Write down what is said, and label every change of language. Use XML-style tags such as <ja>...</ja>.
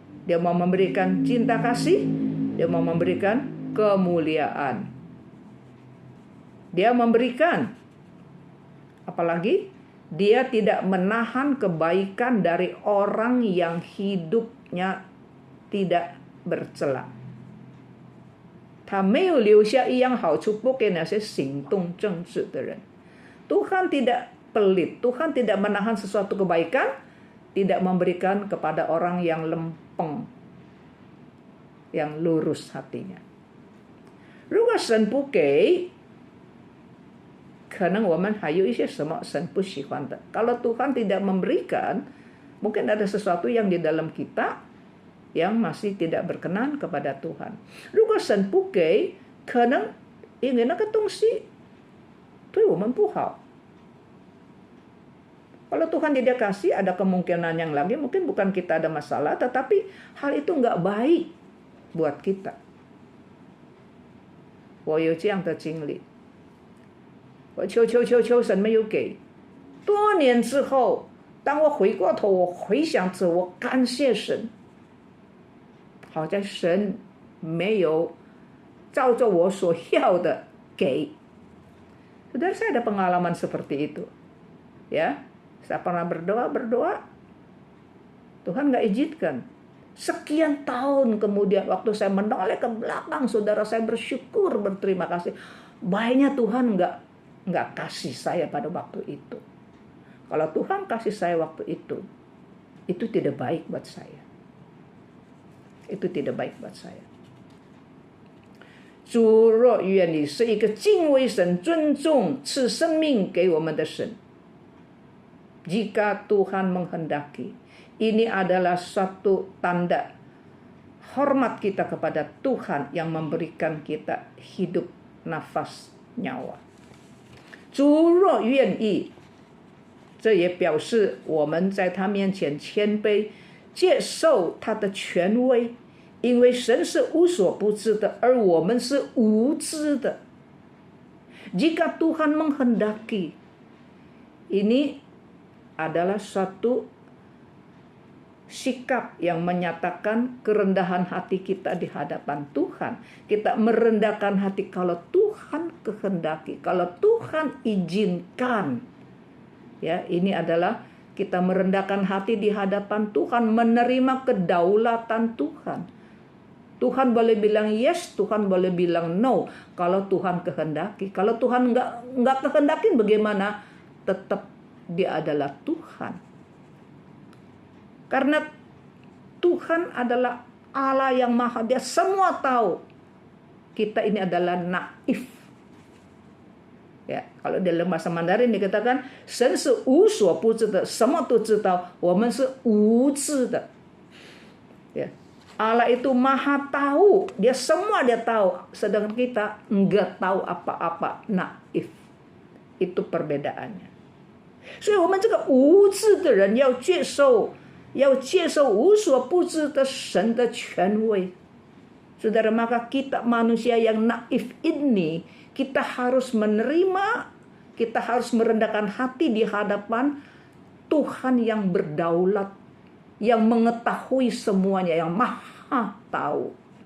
<id>Dia mau memberikan cinta kasih, dia mau memberikan kemuliaan. Dia memberikan, apalagi dia tidak menahan kebaikan dari orang yang hidupnya tidak bercela.</id> <zh>他没有留下一样好处不给那些行动正直的人。</zh> <id>Tuhan tidak pelit, Tuhan tidak menahan sesuatu kebaikan, tidak memberikan kepada orang yang lempeng, yang lurus hatinya.</id> <zh>如果神不给，可能我们还有一些什么神不喜欢的。</zh> <id>Kalau Tuhan tidak memberikan, mungkin ada sesuatu yang di dalam kita yang masih tidak berkenan kepada Tuhan.</id> <zh>如果神不给，可能因为那个东西对我们不好。</zh> <id>Kalau Tuhan tidak kasih, ada kemungkinan yang lagi, mungkin bukan kita ada masalah, tetapi hal itu nggak baik buat kita.</id> <zh>我有这样的经历，我求神没有给。多年之后，当我回过头，我回想着，我感谢神。好在神没有照着我所要的给。</zh> <id>Saudara, saya ada pengalaman seperti itu. Ya, saya pernah berdoa, Tuhan nggak izinkan. Sekian tahun kemudian waktu saya menoleh ke belakang, saudara, saya bersyukur, berterima kasih. Baiknya Tuhan nggak kasih saya pada waktu itu. Kalau Tuhan kasih saya waktu itu tidak baik buat saya. Itu tidak baik buat saya.</id> <zh>主若愿意是一个敬畏神、尊重赐生命给我们的神。</zh> <id>Jika Tuhan menghendaki, ini adalah suatu tanda hormat kita kepada Tuhan yang memberikan kita hidup, nafas, nyawa.</id> <zh>主若愿意这也表示我们在他面前谦卑，接受他的权威，因为神是无所不知的，而我们是无知的。</zh> <id>Jika Tuhan menghendaki, ini adalah suatu sikap yang menyatakan kerendahan hati kita di hadapan Tuhan. Kita merendahkan hati kalau Tuhan kehendaki, kalau Tuhan izinkan. Ya, ini adalah kita merendahkan hati di hadapan Tuhan, menerima kedaulatan Tuhan. Tuhan boleh bilang yes, Tuhan boleh bilang no. Kalau Tuhan kehendaki, kalau Tuhan nggak kehendaki bagaimana? Tetap Dia adalah Tuhan. Karena Tuhan adalah Allah yang maha, Dia semua tahu. Kita ini adalah naif. Ya, kalau dalam bahasa Mandarin dikatakan</id> <zh>神是无所不知的，什么都知道，我们是无知的。</zh> <id>Ya. Allah itu maha tahu, Dia semua Dia tahu, sedangkan kita enggak tahu apa-apa, naif. Itu perbedaannya.</id> <zh>所以我们这个无知的人要接受无所不知的神的权威。</zh> <id>Saudara, maka kita manusia yang naif ini, kita harus menerima, kita harus merendahkan hati di hadapan Tuhan yang berdaulat, yang mengetahui semuanya, yang maha tahu.</id>